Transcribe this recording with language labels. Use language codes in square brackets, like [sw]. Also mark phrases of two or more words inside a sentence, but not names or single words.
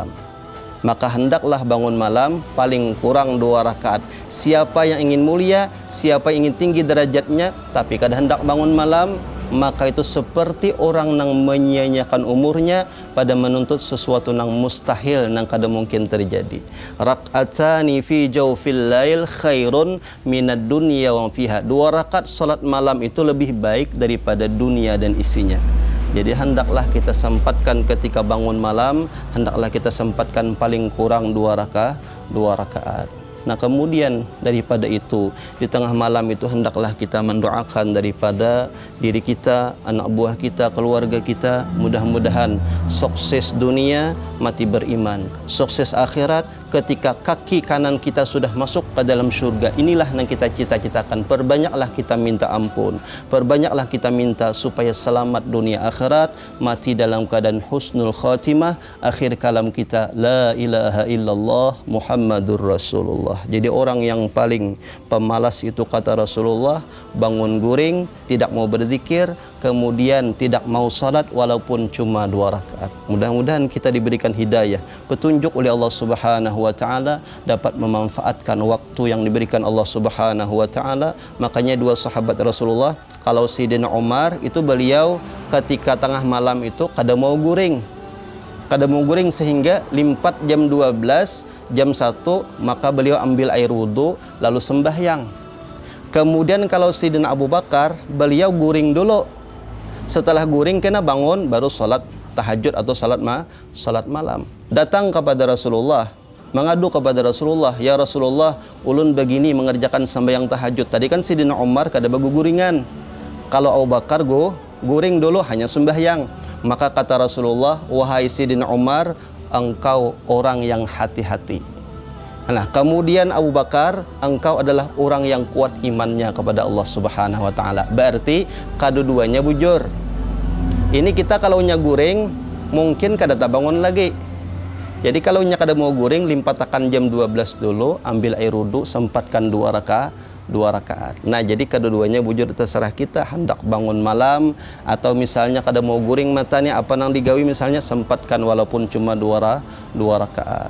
[id] Maka hendaklah bangun malam paling kurang 2 rakaat. Siapa yang ingin mulia, siapa yang ingin tinggi derajatnya, tapi kada hendak bangun malam, maka itu seperti orang yang menyia-nyiakan umurnya pada menuntut sesuatu yang mustahil, yang kada mungkin terjadi. [ar] ركعتان في جوف الليل خير من الدنيا وفيها. [id] 2 rakaat salat malam itu lebih baik daripada dunia dan isinya. Jadi hendaklah kita sempatkan ketika bangun malam, hendaklah kita sempatkan paling kurang 2 rakaat. Nah, kemudian daripada itu, di tengah malam itu hendaklah kita mendoakan daripada diri kita, anak buah kita, keluarga kita, mudah-mudahan sukses dunia mati beriman, sukses akhirat ketika kaki kanan kita sudah masuk ke dalam surga. Inilah yang kita cita-citakan. Perbanyaklah kita minta ampun, perbanyaklah kita minta supaya selamat dunia akhirat, mati dalam keadaan [ar] حسن الخاتمة, [id] akhir kalam kita [ar] لا إله إلا الله محمد رسول الله. [id] Jadi orang yang paling pemalas itu kata Rasulullah, bangun guring, tidak mau berzikir, kemudian tidak mau salat walaupun cuma 2 rakaat. Mudah-mudahan kita diberikan hidayah, petunjuk oleh Allah [ar] سبحانه وتعالى, [id] dapat memanfaatkan waktu yang diberikan Allah [ar] سبحانه وتعالى. [id] Makanya 2 sahabat Rasulullah, kalau Sayyidina Umar itu beliau ketika tengah malam itu kada mau guring sehingga limpat jam 12, jam 1 maka beliau ambil air wudhu lalu sembahyang. Kemudian kalau Sayyidina Abu Bakar, beliau guring dulu, setelah guring kena bangun baru salat tahajud atau salat malam. Datang kepada Rasulullah, mengadu kepada Rasulullah, ya Rasulullah, ulun begini mengerjakan sembahyang tahajud. [bjn] Tadi kan Sayyidina Umar kada bagu guringan, kalau Abu Bakar guring dulu hanya sembahyang. [id] Maka kata Rasulullah, wahai Sayyidina Umar, engkau orang yang hati-hati. Nah, kemudian Abu Bakar, engkau adalah orang yang kuat imannya kepada Allah [ar] سبحانه وتعالى. [bjn] Berarti kedua-duanya bujur. Ini kita kalau nya guring mungkin kada bangun lagi. Jadi kalau nya kada mau guring, limpatakan jam 12 dulu, ambil air wudu, sempatkan 2 rakaat. Nah, jadi kedua-duanya bujur, terserah kita hendak bangun malam atau misalnya kada mau guring matanya apa nang digawi, misalnya sempatkan walaupun cuma 2 rakaat.